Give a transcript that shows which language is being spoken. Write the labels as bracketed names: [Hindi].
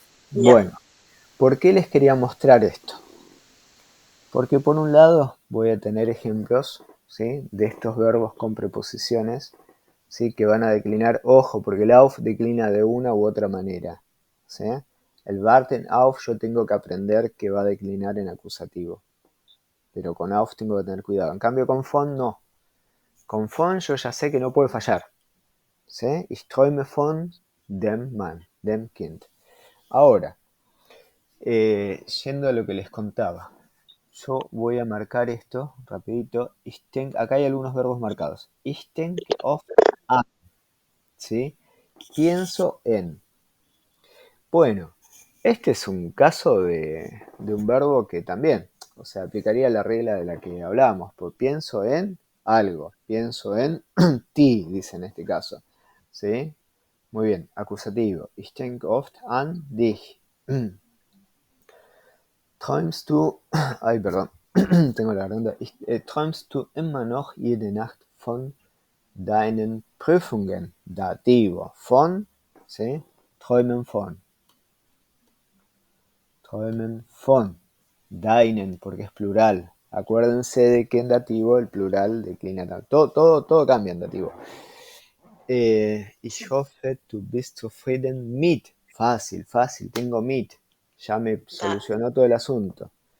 [Spanish] Bueno, ¿por qué les quería mostrar esto? Porque por un lado voy a tener ejemplos, ¿sí?, de estos verbos con preposiciones, ¿sí?, que van a declinar, ojo, porque el auf declina de una u otra manera, ¿sí? El warten auf yo tengo que aprender que va a declinar en acusativo, pero con auf tengo que tener cuidado. En cambio con von no. Con von yo ya sé que no puede fallar, ¿sí? [German] Ich träume von dem Mann, dem Kind. [Spanish] Ahora, yendo a lo que les contaba, yo voy a marcar esto rapidito. Acá hay algunos verbos marcados. [German] Ich denke oft an, [Spanish] ¿sí? Pienso en. Bueno, este es un caso de un verbo que también, o sea, aplicaría la regla de la que hablábamos. Pues pienso en algo, pienso en ti, dice en este caso, ¿sí? Muy bien, acusativo. [German] Ich denke oft an dich. Träumst du, [Spanish] ay, perdón, tengo la garganta. [German] Träumst du immer noch jede Nacht von deinen Prüfungen? [Spanish] Dativo. Von, ¿sí? [German] Träumen von. Träumen von. [Spanish] Deinen, porque es plural. Acuérdense de que en dativo el plural declina. Todo cambia en dativo. [German] Ich hoffe, du bist zufrieden mit. [Spanish] Fácil, tengo mit. Ya me solucionó todo el asunto.